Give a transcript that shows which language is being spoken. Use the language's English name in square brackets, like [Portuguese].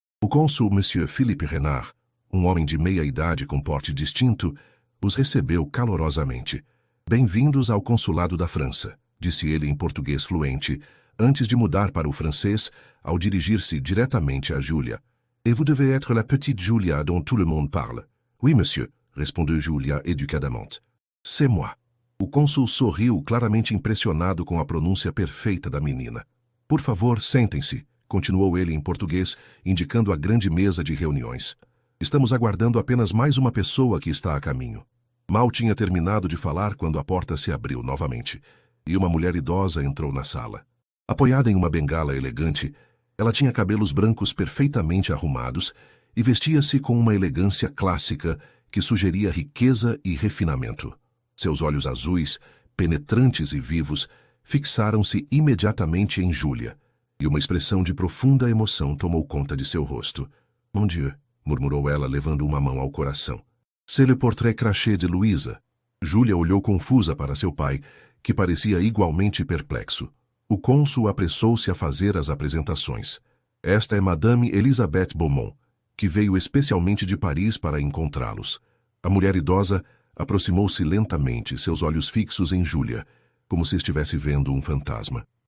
[Portuguese] O cônsul Monsieur Philippe Renard, um homem de meia idade com porte distinto, os recebeu calorosamente. Bem-vindos ao consulado da França, disse ele em português fluente, antes de mudar para o francês ao dirigir-se diretamente a Júlia. [French] Et vous devez être la petite Julia dont tout le monde parle. Oui, monsieur, [Portuguese] respondeu Júlia educadamente. [French] C'est moi. [Portuguese] O cônsul sorriu, claramente impressionado com a pronúncia perfeita da menina. Por favor, sentem-se, continuou ele em português, indicando a grande mesa de reuniões. Estamos aguardando apenas mais uma pessoa que está a caminho. Mal tinha terminado de falar quando a porta se abriu novamente, e uma mulher idosa entrou na sala. Apoiada em uma bengala elegante, ela tinha cabelos brancos perfeitamente arrumados e vestia-se com uma elegância clássica que sugeria riqueza e refinamento. Seus olhos azuis, penetrantes e vivos, fixaram-se imediatamente em Júlia, e uma expressão de profunda emoção tomou conta de seu rosto. [French] Mon Dieu, [Portuguese] murmurou ela, levando uma mão ao coração. [French] C'est le portrait craché de Louisa. [Portuguese] Júlia olhou confusa para seu pai, que parecia igualmente perplexo. O cônsul apressou-se a fazer as apresentações. Esta é Madame Elisabeth Beaumont, que veio especialmente de Paris para encontrá-los. A mulher idosa aproximou-se lentamente, seus olhos fixos em Júlia, como se estivesse vendo um fantasma.